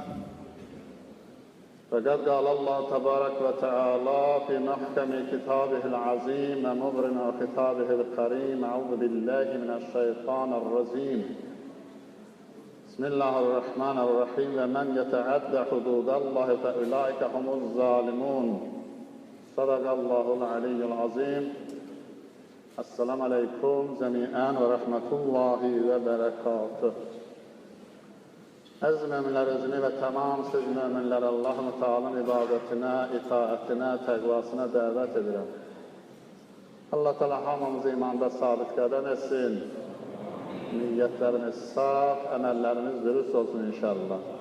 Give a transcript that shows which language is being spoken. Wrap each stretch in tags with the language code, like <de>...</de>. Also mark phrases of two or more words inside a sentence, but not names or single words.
<ar>فقد قال الله تبارك وتعالى في محكم كتابه العظيم ومبرم خطابه الكريم: أعوذ بالله من الشيطان الرجيم. بسم الله الرحمن الرحيم. ومن يتعد حدود الله فأولئك هم الظالمون. صدق الله العلي العظيم. السلام عليكم جميعا ورحمة الله وبركاته.</ar> <az>Əziz müminlər özünü və tamam siz müminlər Allah-u Teala'nın ibadətinə, itaətinə, təqvasına dəvət edirəm. Allah Teala hamımızı imanda sabit qədəm etsin. Niyyətlərimiz saf, əməllərimiz dürüst olsun inşallah.</az>